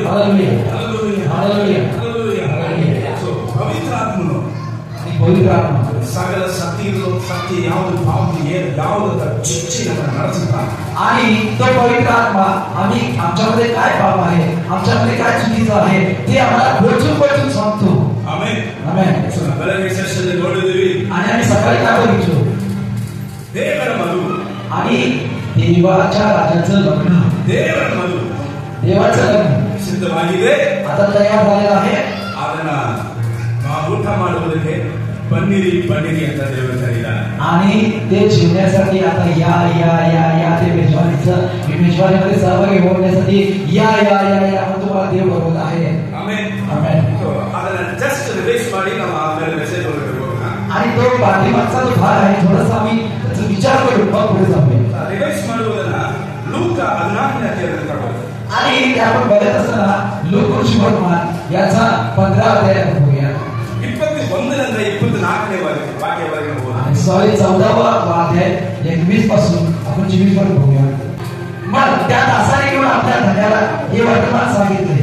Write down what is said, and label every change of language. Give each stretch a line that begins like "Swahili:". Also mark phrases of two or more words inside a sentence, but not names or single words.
Marathi: हालेलुया. हालेलुया. हालेलुया. हालेलुया. हालेलुया.
Kannada: सो ಪವಿತ್ರ ಆತ್ಮನು
Marathi: पवित्र आत्मा
Kannada: ಸಕಲ ಸತ್ಯ ಯಾವುದು ಪಾವತಿ ಯಾವುದಂತ ಚಿಚ್ಚಿ ನಮ್ಮನ್ನು ನಡೆಸುತ್ತಾನೆ.
Marathi: आणि तो पवित्र आत्मा आम्ही आमच्यामध्ये काय पाप आहे, आमच्यामध्ये काय चुकीचं आहे ते आम्हाला बोचून सांगतो.
Kannada: ಆಮೆನ್.
Marathi: आमेन.
Kannada: ಬೆಳಗ್ಗೆ ಸೆಷನ್ ನೋಡಿದ್ವಿ.
Marathi: आणि आम्ही सकाळी काय बघितलो?
Kannada: ದೇವರ ಮದುವೆ
Marathi: आणि देवाच्या राजाचं लग्न.
Kannada: ದೇವರ ಮದುವೆ
Marathi: देवाचं लग्न
Kannada: ಸಿದ್ಧವಾಗಿದೆ.
Marathi: आता तयार झालेलं आहे.
Kannada: ಅದನ್ನ ಊಟ ಮಾಡುವುದಕ್ಕೆ ಬನ್ನಿರಿ ಬನ್ನಿರಿ ಅಂತ ದೇವರು ಕರೀತಾರೆ.
Marathi: आणि ते जेवण्यासाठी आता या या या या ते मेजवानीमध्ये सहभागी होण्यासाठी या या या या तुम्हाला देव बोलवत आहे.
Kannada: ಆಮೆನ್.
Marathi: आमेन.
Kannada: ಅದನ್ನ
English: just revise
Kannada: ಮಾಡಿ ನಾವು ಆಮೇಲೆ ಮೆಸೇಜ್ ಹೋಗೋಣ.
Marathi: आणि तो पाठीमागचा जो भाग आहे थोडासा आम्ही त्याचा विचार करू मग पुढे जाऊया.
Kannada: ರಿವೈಸ್ ಮಾಡುವುದನ್ನ ಲೂಕ 14ನೇ ಅಧ್ಯಾಯದಲ್ಲಿ ತಗೊಳ್ಳಿ.
Marathi: आणि ते आपण बघत असताना लूक वर्तमान याचा 15 अध्याय बघूया.
Kannada: 21 24ನೇ वाक्यावರೆಗೆ ಹೋಗೋಣ.
Marathi: सॉरी 14वा अध्याय 21 पासून आपण 24 पर्यंत बघूया. मग त्या दासाने घेऊन आपल्या धन्याला हे वर्तमान सांगितले.